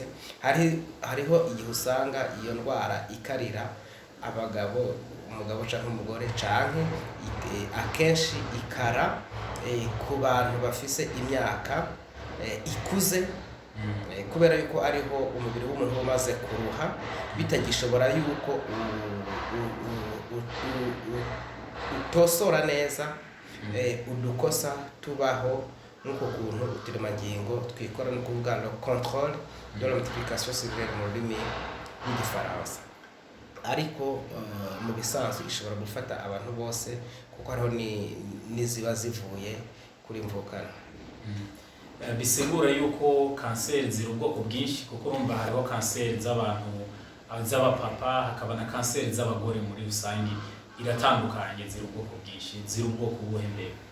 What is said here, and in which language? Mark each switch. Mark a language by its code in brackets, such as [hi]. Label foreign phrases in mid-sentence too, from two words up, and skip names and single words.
[rn] Hariho igihe usanga iyo ndwara ikarira abagabo, umugabo cyangwa umugore, canke akenshi ikara ku bantu bafise imyaka ikuze, kubera yuko ariho umubiri w'umuntu umaze kuruha, bitagishobora yuko utosora neza udukosa tubaho nk'uko kuntu uturemangingo twikora, no kuvuga [fr] le contrôle de la multiplication cellulaire [rn] mu rurimi rw'igifaransa. Ariko mu bisanzwe ishobora gufata abantu bose kuko hariho n'iziba zivuye kuri mvukana. bisigura yuko kanseri ziri ubwoko bwinshi kuko urumva hariho kanseri z'abantu z'abapapa hakaba na kanseri z'abagore muri rusange iratandukanye ziri ubwoko bwinshi ziri ubwoko buhembere.